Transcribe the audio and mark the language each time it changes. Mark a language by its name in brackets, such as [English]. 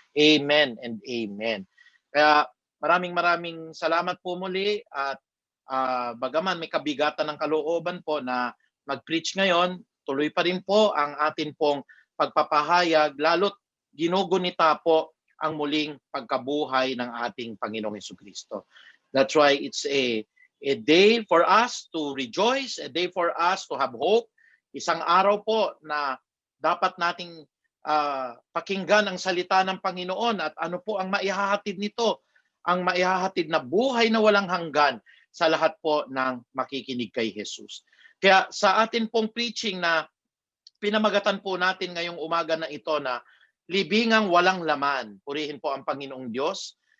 [Filipino] Amen and amen. Kaya maraming salamat po muli at bagaman may kabigatan ng kalooban po na mag-preach ngayon, tuloy pa rin po ang atin pong pagpapahayag, lalo't ginugunita po ang muling pagkabuhay ng ating Panginoong Jesucristo. [English] That's why it's a day for us to rejoice, a day for us to have hope. [Filipino] Isang araw po na dapat nating pakinggan ang salita ng Panginoon at ano po ang maihahatid nito, ang maihahatid na buhay na walang hanggan sa lahat po ng makikinig kay Jesus. Kaya sa atin pong preaching na pinamagatan po natin ngayong umaga na ito na libingang walang laman, purihin po ang Panginoong Diyos.